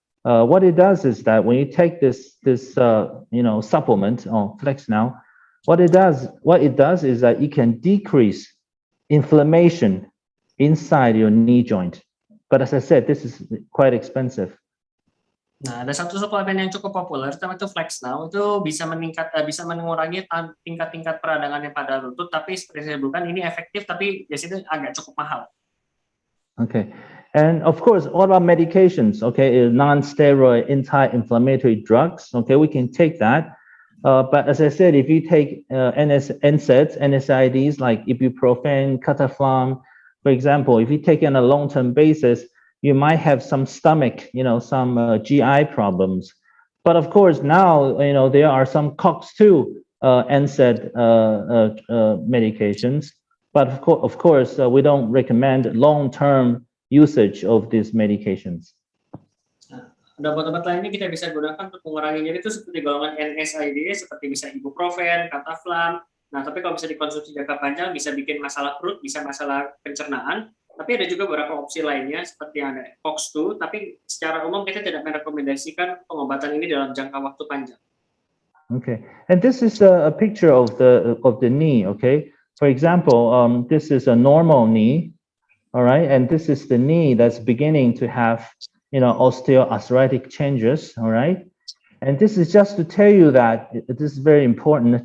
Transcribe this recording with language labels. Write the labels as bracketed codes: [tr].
[en] What it does is that when you take this supplement or Flex Now, what it does is that it can decrease inflammation inside your knee joint. But as I said, this is quite expensive. [id] Nah, ada satu suplemen yang cukup populer, itu Flex Now, itu bisa mengurangi tingkat-tingkat peradangannya pada lutut, tapi seperti saya sebutkan ini efektif, tapi biasanya agak cukup mahal. [en] Okay, and of course, what about medications? Okay, non-steroid anti-inflammatory drugs. Okay, we can take that. But as I said, if you take NSAIDs, NSAIDs like ibuprofen, cataflam, for example, if you take it on a long-term basis, you might have some stomach, some GI problems. But of course, now, there are some COX-2 NSAID medications. But of course, we don't recommend long-term usage of these medications. [id] Ada obat-obat lainnya kita bisa gunakan untuk mengurangi nyeri itu seperti golongan NSAID, seperti bisa ibuprofen, cataflam. Nah, tapi kalau bisa dikonsumsi jangka panjang bisa bikin masalah perut, bisa masalah pencernaan. Tapi ada juga beberapa opsi lainnya seperti yang ada COX-2, tapi secara umum kita tidak merekomendasikan pengobatan ini dalam jangka waktu panjang. [en] Okay, and this is a picture of the knee. Okay. For example, this is a normal knee, all right, and this is the knee that's beginning to have, osteoarthritic changes, all right, and this is just to tell you that this is very important.